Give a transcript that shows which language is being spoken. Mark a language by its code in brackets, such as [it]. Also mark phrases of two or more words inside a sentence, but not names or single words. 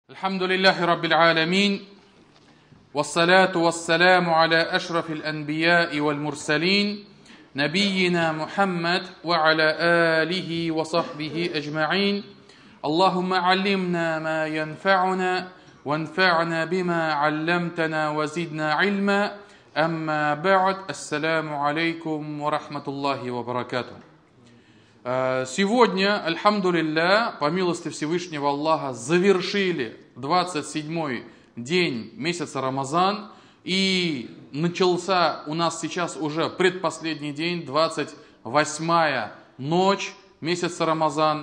[ar] الحمد لله رب العالمين والصلاة والسلام على أشرف الأنبياء والمرسلين نبينا محمد وعلى آله وصحبه أجمعين اللهم علمنا ما ينفعنا وانفعنا بما علمتنا وزدنا علما أما بعد السلام عليكم ورحمة الله وبركاته. [ru] Сегодня, альхамдулилля, по милости Всевышнего Аллаха, завершили 27-й день месяца Рамазан, и начался у нас сейчас уже предпоследний день, 28-я ночь месяца Рамазан.